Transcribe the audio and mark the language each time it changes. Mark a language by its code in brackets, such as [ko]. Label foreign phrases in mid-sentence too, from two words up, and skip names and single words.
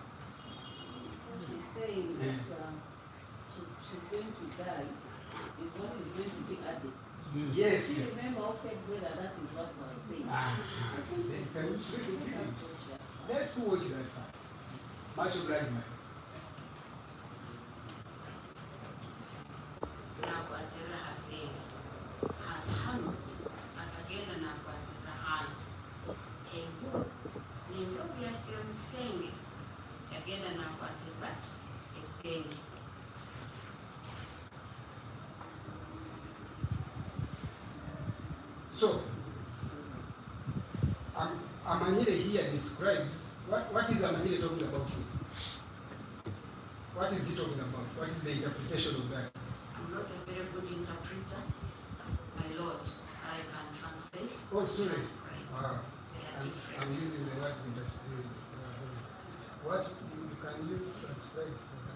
[en] She's saying that she's going to die is what is going to be added. Yes. She remember okay, whether that is what was saying. Let's watch that part. Much obliged, man. [ttj] Nakwatira haseni hashanu akagenda nakwatira hasi ego nindogo yakira mukisenge yagenda nakwatira ekisenge. [en] So, Amanyire here describes what is Amanyire talking about here? What is he talking about? What is the interpretation of that? I'm not a very good interpreter, my lord. I can translate. Oh, sorry. Transcribe. Wow. They are different. I'm using the words interpretation. What can you transcribe for us?